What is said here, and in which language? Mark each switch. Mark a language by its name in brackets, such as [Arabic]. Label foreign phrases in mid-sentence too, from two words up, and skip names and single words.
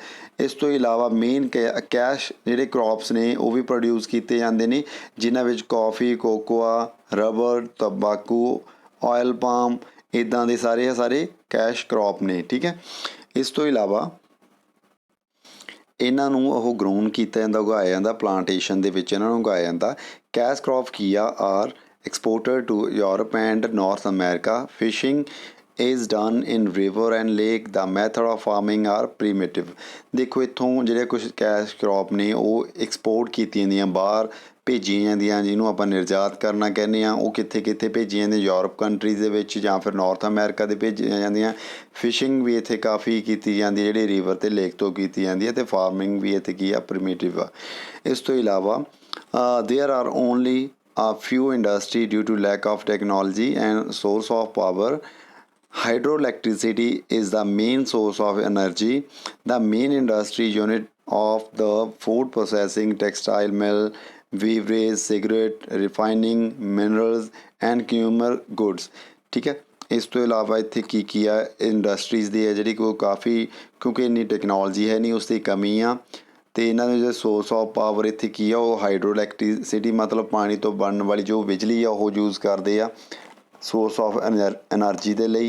[Punjabi] ਇਸ ਤੋਂ ਇਲਾਵਾ [English] main cash [Punjabi] ਜਿਹੜੇ ਕ੍ਰੌਪਸ ਨੇ ਉਹ ਵੀ ਪ੍ਰੋਡਿਊਸ ਕੀਤੇ ਜਾਂਦੇ ਨੇ, ਜਿਨ੍ਹਾਂ ਵਿੱਚ ਕੌਫੀ, ਕੋਕੋਆ, ਰਬੜ, ਤੰਬਾਕੂ, [English] oil palm, [Punjabi] ਇੱਦਾਂ ਦੇ ਸਾਰੇ [English] cash crop [Punjabi] ਨੇ। ਠੀਕ ਹੈ, ਇਸ ਤੋਂ ਇਲਾਵਾ ਇਹਨਾਂ ਨੂੰ ਉਹ ਗਰੋਨ ਕੀਤਾ ਜਾਂਦਾ, ਉਗਾਇਆ ਜਾਂਦਾ, ਪਲਾਂਟੇਸ਼ਨ ਦੇ ਵਿੱਚ ਇਹਨਾਂ ਨੂੰ ਉਗਾਇਆ ਜਾਂਦਾ। [English] cash crop [Punjabi] ਕੀ ਆ, [English] ਆਰ exported to Europe and North America। Fishing is done in river and lake। The method of farming are primitive। [Punjabi] ਦੇਖੋ ਇੱਥੋਂ ਜਿਹੜੇ ਕੁਛ ਕੈਸ਼ ਕ੍ਰੌਪ ਨੇ ਉਹ ਐਕਸਪੋਰਟ ਕੀਤੀਆਂ ਜਾਂਦੀਆਂ, ਬਾਹਰ ਭੇਜੀਆਂ ਜਾਂਦੀਆਂ, ਜਿਹਨੂੰ ਆਪਾਂ ਨਿਰਯਾਤ ਕਰਨਾ ਕਹਿੰਦੇ ਹਾਂ। ਉਹ ਕਿੱਥੇ ਭੇਜੀਆਂ ਜਾਂਦੀਆਂ? [English] Europe countries [Punjabi] ਦੇ ਵਿੱਚ ਜਾਂ ਫਿਰ ਨਾਰਥ ਅਮਰੀਕਾ ਦੇ ਭੇਜੀਆਂ ਜਾਂਦੀਆਂ। ਫਿਸ਼ਿੰਗ ਵੀ ਇੱਥੇ ਕਾਫੀ ਕੀਤੀ ਜਾਂਦੀ, ਜਿਹੜੀ ਰਿਵਰ ਅਤੇ ਲੇਕ ਤੋਂ ਕੀਤੀ ਜਾਂਦੀ ਹੈ, ਅਤੇ ਫਾਰਮਿੰਗ ਵੀ ਇੱਥੇ ਕੀ ਆ, ਪ੍ਰੀਮਿਟਿਵ ਆ। ਇਸ ਤੋਂ ਇਲਾਵਾ [English] there are only a few industry due to lack of technology and source of power। Hydroelectricity is the main source of energy। The main industry unit of the food processing, textile mill, beverage, cigarette, refining, minerals and consumer goods। [Punjabi] ਠੀਕ ਹੈ, ਇਸ ਤੋਂ ਇਲਾਵਾ ਇੱਥੇ ਕੀ ਆ, ਇੰਡਸਟਰੀਜ਼ ਦੀ ਹੈ ਜਿਹੜੀ ਕੋਈ ਕਾਫੀ, ਕਿਉਂਕਿ ਇੰਨੀ ਟੈਕਨੋਲੋਜੀ ਹੈ ਨਹੀਂ, ਉਸ ਦੀ ਕਮੀ ਆ। ਅਤੇ ਇਹਨਾਂ ਦੇ ਜਿਹੜੇ [English] source of power [Punjabi] ਇੱਥੇ ਕੀ ਆ, ਉਹ [English] hydro electricity, [Punjabi] ਮਤਲਬ ਪਾਣੀ ਤੋਂ ਬਣਨ ਵਾਲੀ ਜੋ ਬਿਜਲੀ ਆ ਉਹ ਯੂਜ਼ ਕਰਦੇ ਆ [English] source of energy [Punjabi] ਦੇ ਲਈ।